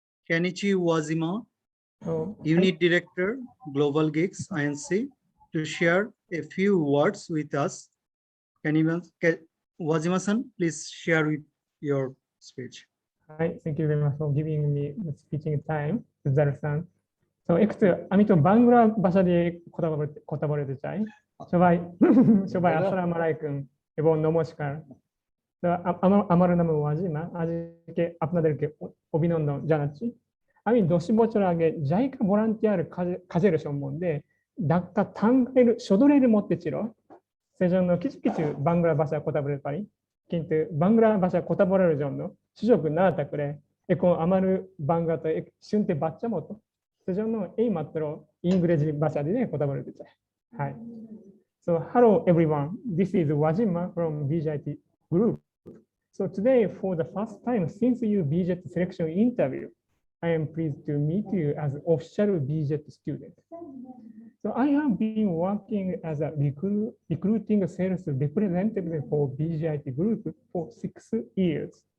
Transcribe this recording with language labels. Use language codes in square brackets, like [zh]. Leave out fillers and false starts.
[en] Kenichi Wajima, Unit Director, Global Geeks INC, to share a few words with us. Wajima-san, please share with your speech. Hi, thank you very much for giving me the speaking time, Ujjal-san. [bn] So, আমি তো বাংলা ভাষা দিয়ে কথা বলতে চাই। সবাই আসসালামু আলাইকুম এবং নমস্কার। তো আমার নাম ওয়াজিমা। আজকে আপনাদেরকে অভিনন্দন জানাচ্ছি। আমি 10 বছর আগে জাইকা ভলান্টিয়ার কাজের সম্বন্ধে ঢাকা টাঙ্গাইল সদরের মধ্যে ছিল। সেজন্য কিছু বাংলা ভাষা কথা বলতে পারি। কিন্তু বাংলা ভাষা কথা বলার জন্য সুযোগ না থাকলে এখন আমার বাংলাতে শুনতে বাচ্চা মতো। সেজন্য এই মাত্র ইংরেজি ভাষা দিয়ে কথা বলতে চাই। [en] Hi. So hello everyone. This is Wajima from BJIT group. So today, for the first time since your B-JET selection interview, I am pleased to meet you as an official B-JET student. So I have been working as a recruiting sales representative for BJIT group for 6 years.